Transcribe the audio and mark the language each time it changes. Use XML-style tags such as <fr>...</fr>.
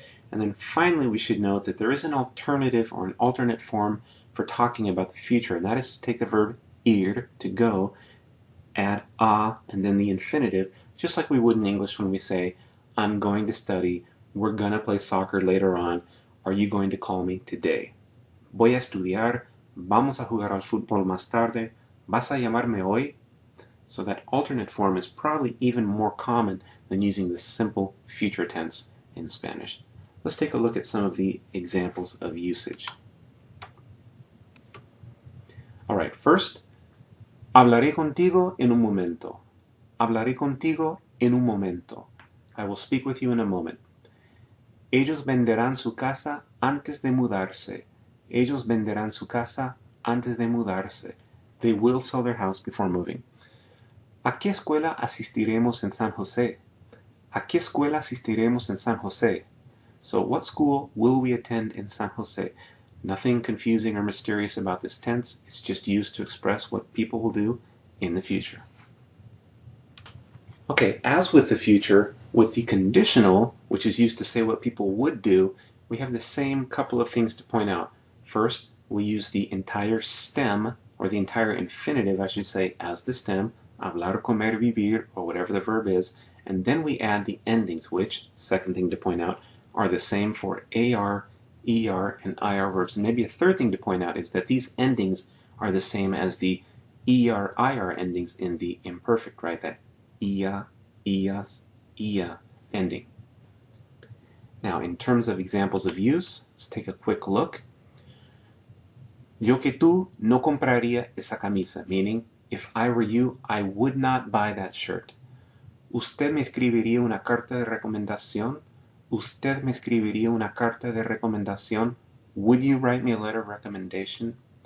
<en>And then finally, we should note that there is an alternative or an alternate form for talking about the future, and that is to take the verb ir, to go, add a, and then the infinitive, just like we would in English when we say, I'm going to study, we're going to play soccer later on, are you going to call me today?</en> <es>Voy a estudiar, vamos a jugar al fútbol más tarde, vas a llamarme hoy?</es> <en>So that alternate form is probably even more common than using the simple future tense in Spanish. Let's take a look at some of the examples of usage. All right, first,</en> <es>hablaré contigo en un momento. Hablaré contigo en un momento.</es> <en>I will speak with you in a moment.</en> <es>Ellos venderán su casa antes de mudarse. Ellos venderán su casa antes de mudarse.</es> <en>They will sell their house before moving.</en> <es>¿A qué escuela asistiremos en San José? ¿A qué escuela asistiremos en San José?</es> <en>So what school will we attend in San Jose? Nothing confusing or mysterious about this tense. It's just used to express what people will do in the future. Okay, as with the future, with the conditional, which is used to say what people would do, we have the same couple of things to point out. First, we use the entire stem, or the entire infinitive, I should say, as the stem, hablar, comer, vivir, or whatever the verb is, and then we add the endings, which, second thing to point out, are the same for AR, ER, and IR verbs. And maybe a third thing to point out is that these endings are the same as the ER, IR endings in the imperfect, right? That IA, IAS, IA ending. Now, in terms of examples of use, let's take a quick look.</en> <es>Yo que tú no compraría esa camisa,</es> <en>meaning, if I were you, I would not buy that shirt.</en> <es>¿Usted me escribiría una carta de recomendación? ¿Usted me escribiría una carta de recomendación?</es> <en>Would you write me a letter of recommendation?</en>